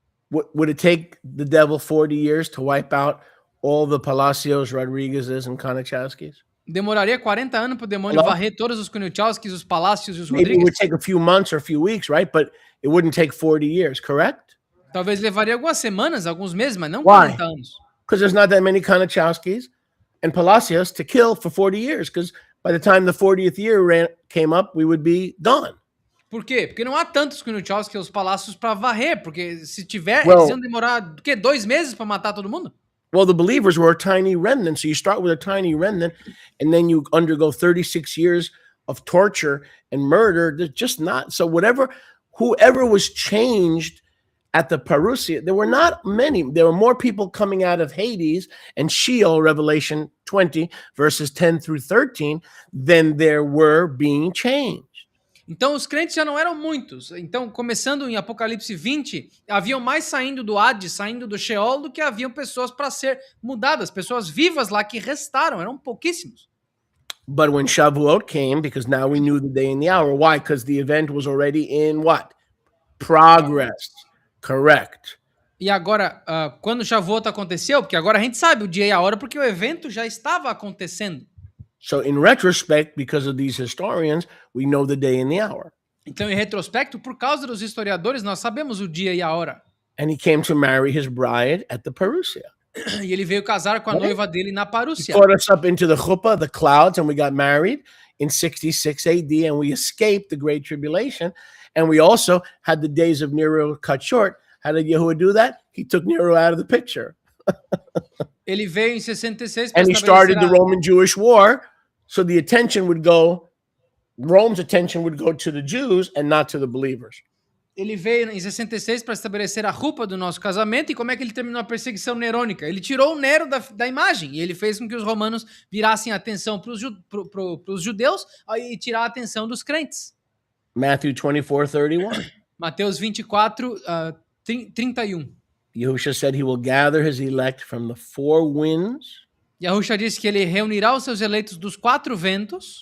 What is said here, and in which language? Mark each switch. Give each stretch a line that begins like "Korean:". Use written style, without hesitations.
English: would it take the devil 40 years to wipe out all the Palacios, Rodriguezes, and Konachowskis?
Portuguese: demoraria 40 anos para o demônio varrer todos os Kunichowskis, os Palácios e os
English: Maybe it would
Portuguese: Rodrigues?
English: take a few months or a few weeks, right? But it wouldn't take 40 years, correct?
Portuguese: Talvez levaria algumas semanas, alguns meses, mas não
English: Why?
Portuguese: 40 anos.
English: Because there's not that many Konachowskis and Palacios to kill for 40 years. Because by the time the 40th year came up, we would be gone.
Portuguese: Por quê? Porque não há tantos Kunichowskis e os Palácios para varrer, porque se tiver,
English: Well,
Portuguese: eles iam demorar, o quê? 2 meses para matar todo mundo?
English: Well, the believers were a tiny remnant. So you start with a tiny remnant, and then you undergo 36 years of torture and murder. There's just not. So whoever was changed at the parousia, there were not many. There were more people coming out of Hades and Sheol, Revelation 20, verses 10 through 13, than there were being changed.
Portuguese: Então os crentes já não eram muitos. Então, começando em Apocalipse 20, haviam mais saindo do Hades, saindo do Sheol, do que haviam pessoas para ser mudadas, pessoas vivas lá que restaram, eram pouquíssimos.
English: But when Shavuot came, because now we knew the day and the hour. Why? Because the event was already in what? Progress. Correct.
Portuguese: E agora, quando o Shavuot aconteceu, porque agora a gente sabe o dia e a hora, porque o evento já estava acontecendo.
English: So in retrospect, because of these historians, we know the day and the hour.
Portuguese: Então, em retrospecto, por causa dos historiadores, nós sabemos o dia e a hora.
English: And he came to marry his bride at the parousia.
Portuguese: E ele veio casar com a noiva dele na
English: He
Portuguese: Parúcia.
English: caught us up into the chuppah, the clouds, and we got married in 66 AD, and we escaped the Great Tribulation. And we also had the days of Nero cut short. How did Yahuwah do that? He took Nero out of the picture.
Portuguese: Ele veio em 66 para
English: And he started the Roman-Jewish War, so the attention would go, Rome's attention would go to the Jews and not to the believers.
Portuguese: Ele veio em 66 para estabelecer a roupa do nosso casamento. E como é que ele terminou a perseguição nerônica? Ele tirou o Nero da imagem e ele fez com que os romanos virassem a atenção para os judeus e tirar a atenção dos crentes.
English: Matthew 24:31.
Portuguese: Mateus 24, 31.
English: Yahushua said he will gather his elect from the four winds,
Portuguese: Yahushua disse que ele reunirá os seus eleitos dos 4 ventos,